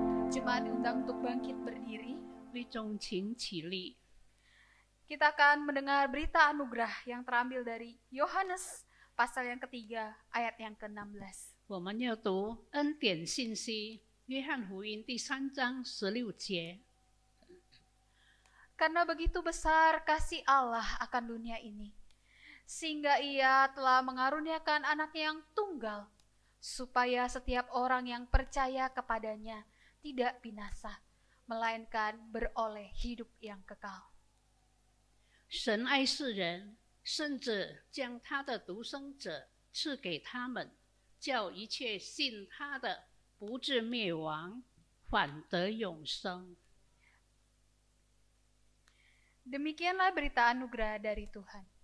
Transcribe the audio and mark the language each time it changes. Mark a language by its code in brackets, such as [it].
[id] Jemaat diundang untuk bangkit berdiri. [zh] 为众请起立。 [id] Kita akan mendengar berita anugerah yang terambil dari Yohanes pasal yang ketiga ayat yang ke-16. [zh] 我们要读恩典信息，约翰福音第3章16节。 [id] Karena begitu besar kasih Allah akan dunia ini, sehingga Ia telah mengaruniakan anaknya yang tunggal, supaya setiap orang yang percaya kepadanya tidak binasa, melainkan beroleh hidup yang kekal. [zh] 神爱世人，甚至将他的独生者赐给他们，叫一切信他的不至灭亡，反得永生。 [id] Demikianlah berita anugerah dari Tuhan.